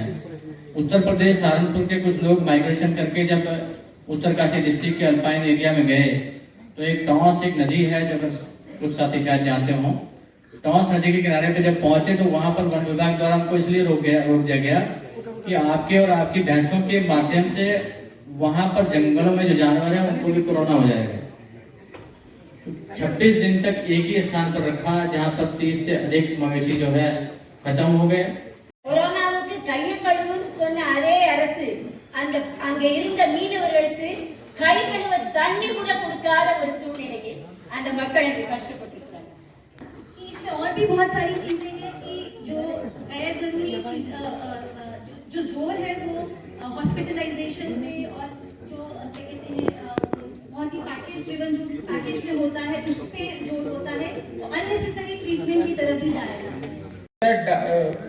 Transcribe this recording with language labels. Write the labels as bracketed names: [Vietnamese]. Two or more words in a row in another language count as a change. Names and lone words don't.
[Hindi] उत्तर प्रदेश सहारनपुर के कुछ लोग माइग्रेशन करके जब उत्तरकाशी डिस्ट्रिक्ट के [English] alpine area [Hindi] में गए, तो एक टॉस एक नदी है जो कुछ साथी शायद जानते हो, टॉस नदी के किनारे पे जब पहुंचे तो वहां पर वन विभाग द्वारा हमको इसलिए रोक दिया गया कि आपके और आपकी भैंसों के माध्यम से वहां पर जंगलों में जो जानवर है उनको भी कोरोना हो जाएगा। 26 दिन तक एक ही स्थान पर रखा, जहां पर 30 से अधिक मवेशी जो है खत्म हो गए। [Tamil] கொரோனாவுக்கு கையை கழுவுன்னு சொன்ன அதே அரசு அங்க இருந்த மீனவர்களுக்கு கை கழுவ தண்ணி கூட கொடுக்காத ஒரு சூழ்நிலையை அந்த மக்கள் கஷ்டப்பட்டிருக்காங்க। [Hindi] इसमें और भी बहुत सारी चीजें हैं कि जो गैर जरूरी जो जोर है वो हॉस्पिटलाइजेशन में और जो इवन जो पैकेज में होता है उस पे जोर होता है, तो [English] unnecessary treatment [Hindi] की तरफ ही जा रहा है।